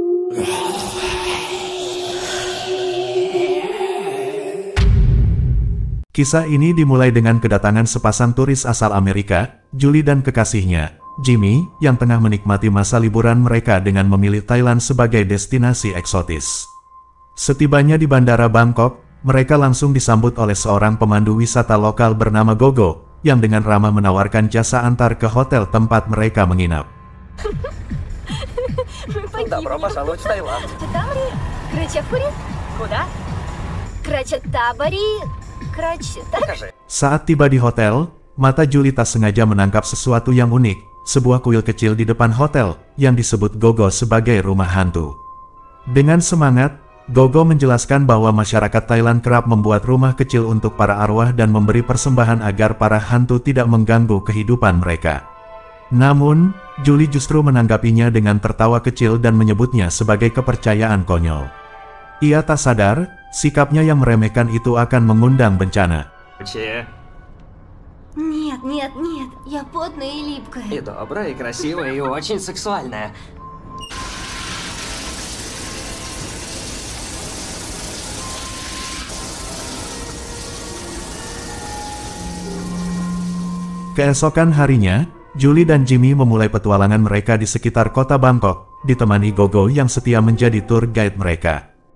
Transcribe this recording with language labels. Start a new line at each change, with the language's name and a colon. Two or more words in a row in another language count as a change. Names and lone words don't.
Indonesian: Kisah ini dimulai dengan kedatangan sepasang turis asal Amerika, Julie dan kekasihnya, Jimmy, yang tengah menikmati masa liburan mereka dengan memilih Thailand sebagai destinasi eksotis. Setibanya di Bandara Bangkok, mereka langsung disambut oleh seorang pemandu wisata lokal bernama Gogo, yang dengan ramah menawarkan jasa antar ke hotel tempat mereka menginap.
Russian: Добро пожаловать в Таиланд.
Indonesian: Saat tiba di hotel, mata Julie tak sengaja menangkap sesuatu yang unik, sebuah kuil kecil di depan hotel, yang disebut Gogo sebagai rumah hantu. Dengan semangat, Gogo menjelaskan bahwa masyarakat Thailand kerap membuat rumah kecil untuk para arwah dan memberi persembahan agar para hantu tidak mengganggu kehidupan mereka. Namun, Julie justru menanggapinya dengan tertawa kecil dan menyebutnya sebagai kepercayaan konyol. Ia tak sadar, sikapnya yang meremehkan itu akan mengundang bencana.
Russian: Нет, нет, нет, я потная и липкая. И добрая, и красивая, и очень сексуальная.
Indonesian: Keesokan harinya, Julie dan Jimmy memulai petualangan mereka di sekitar kota Bangkok, ditemani Gogo yang setia menjadi
English: tour guide
Indonesian: mereka.